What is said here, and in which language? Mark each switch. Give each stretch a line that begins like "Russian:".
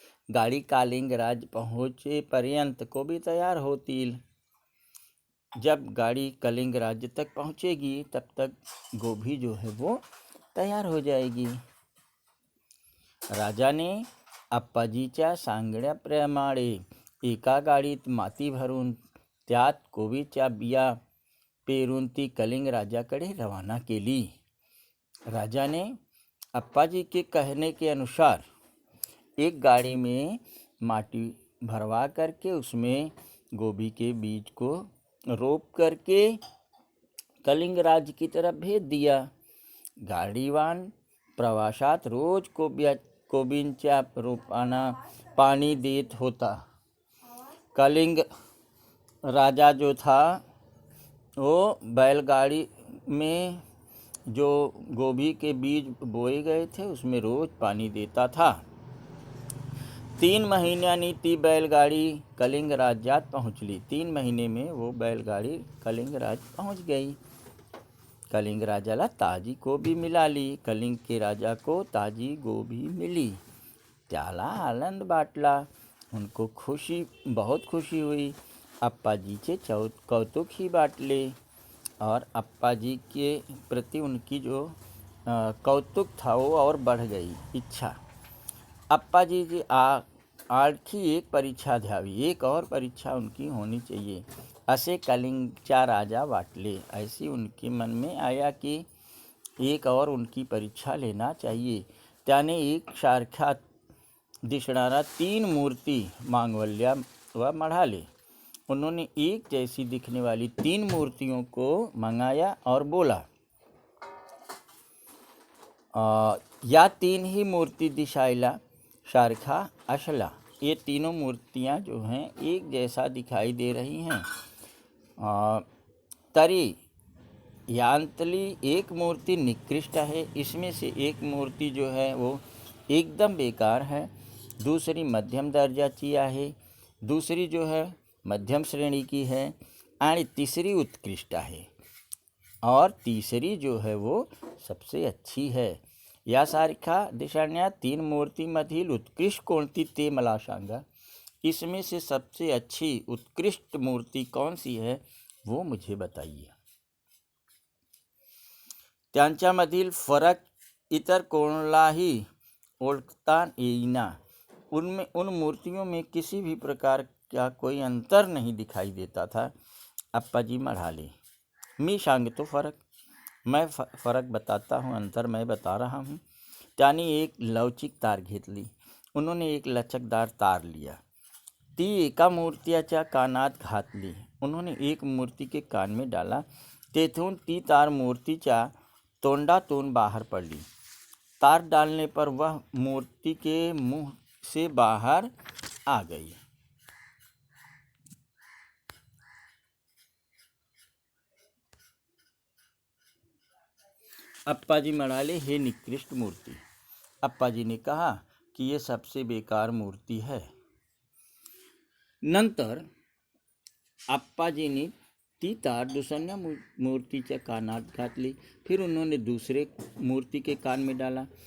Marathi: गाड़ी कलिंग राज्य पहुंचे पर्यंत कोबी तयार होतील।
Hindi: जब गाड़ी कलिंग राज्य तक पहुंचेगी तब तक गोभी जो है वो तैयार हो जाएगी।
Marathi: राजाने आप्पाजीच्या सांगण्याप्रमाणे एका गाडीत माती भरून त्यात कोबीच्या बिया पेरून ती कलिंग राजाकडे रवाना केली।
Hindi: राजा ने अप्पाजी के कहने के अनुसार एक गाड़ी में माटी भरवा करके उसमें गोभी के बीज को रोप करके कलिंग राज्य की तरफ भेज दिया।
Marathi: गाडीवान प्रवासात रोज कोबींच्या रोपांना पानी देत होता।
Hindi: कलिंग राजा जो था वो बैलगाड़ी में जो गोभी के बीज बोए गए थे उसमें रोज पानी देता था।
Marathi: 3 महिन्यांनी ती बैलगाड़ी कलिंग राज्यात पहुंचली।
Hindi: 3 महीने में वो बैलगाड़ी कलिंग राज्य पहुंच गई।
Marathi: कलिंग राजाला ताजी गोभी मिळाली।
Hindi: कलिंग के राजा को ताजी गोभी मिली।
Marathi: त्याला आनंद बाटला।
Hindi: उनको बहुत खुशी हुई।
Marathi: अप्पाजीचे कौतुक ही बाटले
Hindi: और अप्पाजी के प्रति उनकी जो कौतुक था वो और बढ़ गई इच्छा।
Marathi: अप्पाजी जी आणखी एक परीक्षा द्यावी,
Hindi: एक और परीक्षा उनकी होनी चाहिए
Marathi: असे कलिंगचा राजा वाटले।
Hindi: ऐसी उनके मन में आया कि एक और उनकी परीक्षा लेना चाहिए।
Marathi: त्याने एक सारख्या दिसणारा 3 मूर्ति मागवल्या व मढाले।
Hindi: उन्होंने एक जैसी दिखने वाली 3 मूर्तियों को मंगाया और बोला,
Marathi: या 3 ही मूर्ति दिसायला सारखा असला।
Hindi: ये तीनों मूर्तियां जो हैं एक जैसा दिखाई दे रही हैं।
Marathi: तरी यांतली एक मूर्ति निकृष्ट है।
Hindi: इसमें से एक मूर्ति जो है वो एकदम बेकार है।
Marathi: दूसरी मध्यम दर्जाची आहे।
Hindi: दूसरी जो है मध्यम श्रेणी की है
Marathi: आणि
Hindi: तीसरी उत्कृष्ट है और तीसरी जो है वो सबसे अच्छी है।
Marathi: यासारख्या दिसणाऱ्या 3 मूर्तीमधील उत्कृष्ट कोणती ते मला सांगा।
Hindi: इसमें से सबसे अच्छी उत्कृष्ट मूर्ति कौन सी है वो मुझे बताइए।
Marathi: त्यांच्यामधील फरक इतर कोणालाही ओळखता येईना।
Hindi: उन मूर्तियों में किसी भी प्रकार का कोई अंतर नहीं दिखाई देता था।
Marathi: अप्पाजी म्हणाले, मी सांगतो फरक,
Hindi: मैं फरक बताता हूँ, अंतर मैं बता रहा हूँ।
Marathi: त्याने एक लवचिक तार घेतली।
Hindi: उन्होंने एक लचकदार तार लिया,
Marathi: ती एका मूर्त्याच्या कानात घातली।
Hindi: उन्होंने एक मूर्ति के कान में डाला।
Marathi: तेथून ती तार मूर्तिच्या तोंडातून बाहर पडली।
Hindi: तार डालने पर वह मूर्ति के मुंह से बाहर आ गई।
Marathi: अप्पाजी म्हणाले, हे निकृष्ट मूर्ति।
Hindi: अप्पाजी ने कहा कि ये सबसे बेकार मूर्ति है।
Marathi: नंतर अप्पाजीने ती तार दुसऱ्या मूर्तिच्या कानात घातली।
Hindi: फिर उन्होंने दूसरे मूर्ति के कान में डाला।